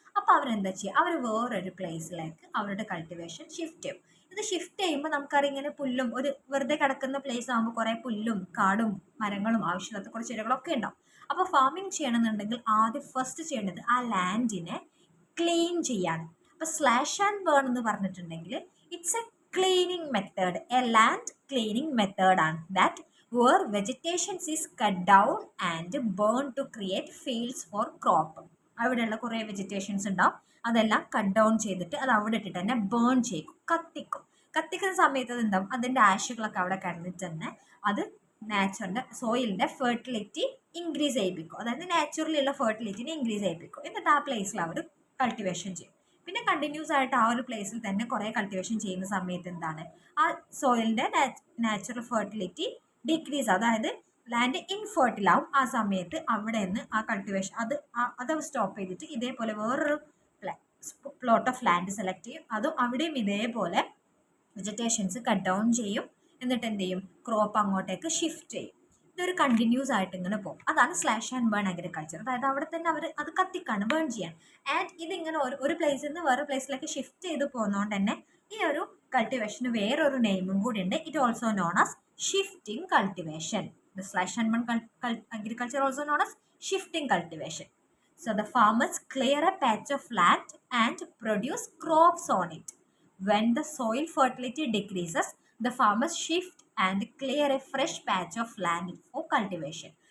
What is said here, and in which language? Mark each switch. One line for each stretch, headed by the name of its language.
Malayalam: അപ്പോൾ അവരെന്താ ചെയ്യുക, അവർ വേറൊരു പ്ലേസിലേക്ക് അവരുടെ കൾട്ടിവേഷൻ ഷിഫ്റ്റ് ചെയ്യും. ഇത് ഷിഫ്റ്റ് ചെയ്യുമ്പോൾ നമുക്കറിയാം ഇങ്ങനെ പുല്ലും ഒരു വെറുതെ കിടക്കുന്ന പ്ലേസ് ആകുമ്പോൾ കുറേ പുല്ലും കാടും മരങ്ങളും ആവശ്യമില്ലാത്ത കുറച്ച് ചെടികളൊക്കെ ഉണ്ടാവും. അപ്പോൾ ഫാമിംഗ് ചെയ്യണമെന്നുണ്ടെങ്കിൽ ആദ്യം ഫസ്റ്റ് ചെയ്യേണ്ടത് ആ ലാൻഡിനെ ക്ലീൻ ചെയ്യാണ്. അപ്പോൾ സ്ലാഷ് ആൻഡ് ബേൺ എന്ന് പറഞ്ഞിട്ടുണ്ടെങ്കിൽ
English: It's a cleaning method, a land cleaning method ആണ് that where vegetation is cut down and burned to create fields for crop.
Malayalam: അവിടെയുള്ള കുറേ വെജിറ്റേഷൻസ് ഉണ്ടാവും, അതെല്ലാം കട്ട് ഡൗൺ ചെയ്തിട്ട് അത് അവിടെ ഇട്ടിട്ട് തന്നെ ബേൺ ചെയ്യും, കത്തിക്കുന്ന സമയത്ത് അത് ഉണ്ടാവും, അതിൻ്റെ ആഷുകളൊക്കെ അവിടെ കിടന്നിട്ട് തന്നെ അത് സോയിലിൻ്റെ ഫെർട്ടിലിറ്റി ഇൻക്രീസ് ചെയ്യിപ്പിക്കും. അതായത് നാച്ചുറലി ഉള്ള ഫെർട്ടിലിറ്റിനെ ഇൻക്രീസ് ചെയ്യിപ്പിക്കും. എന്നിട്ട് ആ പ്ലേസിൽ അവർ കൾട്ടിവേഷൻ ചെയ്യും. പിന്നെ കണ്ടിന്യൂസ് ആയിട്ട് ആ ഒരു പ്ലേസിൽ തന്നെ കുറേ കൾട്ടിവേഷൻ ചെയ്യുന്ന സമയത്ത് എന്താണ്, ആ സോയിലിൻ്റെ നാച്ചുറൽ ഫെർട്ടിലിറ്റി ഡിക്രീസ്, അതായത് ലാൻഡ് ഇൻഫെർട്ടിൽ ആവും. ആ സമയത്ത് അവിടെ നിന്ന് ആ കൾട്ടിവേഷൻ അത് സ്റ്റോപ്പ് ചെയ്തിട്ട് ഇതേപോലെ വേറൊരു പ്ലോട്ട് ഓഫ് ലാൻഡ് സെലക്ട് ചെയ്യും. അതും അവിടെയും ഇതേപോലെ വെജിറ്റേഷൻസ് കട്ട് ഡൗൺ ചെയ്യും. എന്നിട്ട് എന്ത് ചെയ്യും, ക്രോപ്പ് അങ്ങോട്ടേക്ക് ഷിഫ്റ്റ് ചെയ്യും. ഇതൊരു കണ്ടിന്യൂസ് ആയിട്ട് ഇങ്ങനെ പോകും. അതാണ് സ്ലാഷ് ആൻഡ് ബേൺ അഗ്രികൾച്ചർ. അതായത് അവിടെ തന്നെ അവർ അത് കത്തിക്കാണ്, ബേൺ ചെയ്യാൻ. ആൻഡ് ഇതിങ്ങനെ ഒരു പ്ലേസിൽ നിന്ന് വേറെ പ്ലേസിലേക്ക് ഷിഫ്റ്റ് ചെയ്ത് പോകുന്നതുകൊണ്ട് തന്നെ ഈ ഒരു കൾട്ടിവേഷന് വേറൊരു നെയിമും കൂടി ഉണ്ട്.
English: It also known as shifting cultivation. The slash and burn agriculture also known as shifting cultivation. So the farmers clear a patch of land and produce crops on it. When the soil fertility decreases, the farmers shift and clear a fresh patch of land for cultivation.